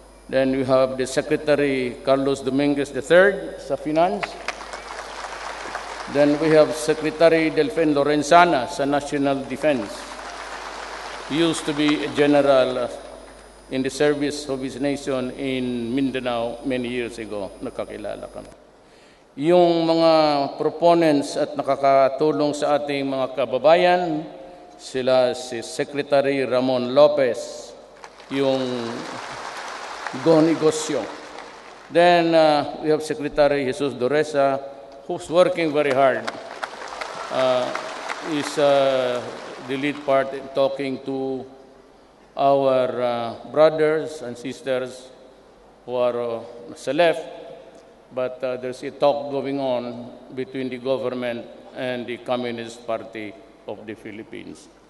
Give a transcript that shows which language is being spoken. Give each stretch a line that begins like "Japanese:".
English: Then we have the Secretary Carlos Dominguez III sa Finance. Then we have Secretary Delfin Lorenzana sa National Defense. He used to be a general in the service of his nation in Mindanao many years ago.
Filipino: Nakakilala kami. Yung mga proponents at nakakatulong sa ating mga kababayan, sila si Secretary Ramon Lopez, yung Go Negosyo.
English: Then we have Secretary Jesus Doresa, who's working very hard. Is the lead part in talking to our brothers and sisters who are sa left, but there's a talk going on between the government and the Communist Party of the Philippines.